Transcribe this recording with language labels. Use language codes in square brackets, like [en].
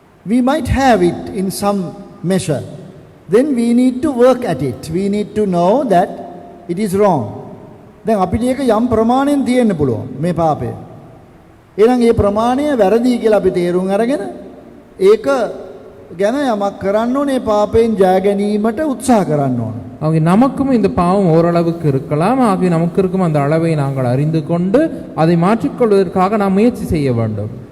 [en] We might have it in some measure. Then we need to work at it. We need to know that it is wrong. [si] දැන් අපිට ඒක යම් ප්‍රමාණයෙන් තියෙන්න පුළුවන් මේ පාපය. එහෙනම් මේ ප්‍රමාණය වැරදි කියලා අපි තේරුම් අරගෙන ඒක ගැන යමක් කරන්න ඕනේ, පාපයෙන් ජය ගැනීමට උත්සාහ කරන්න ඕනේ. [ta] ஆகவே நமக்கும் இந்த பாவம் ஓரளவுக்கு இருக்கலாம். ஆகவே நமக்கு இருக்கும் அந்த அளவை நாங்கள் அறிந்து கொண்டு அதை மாற்றிக்கொள்வதற்காக நாம் முயற்சி செய்ய வேண்டும்.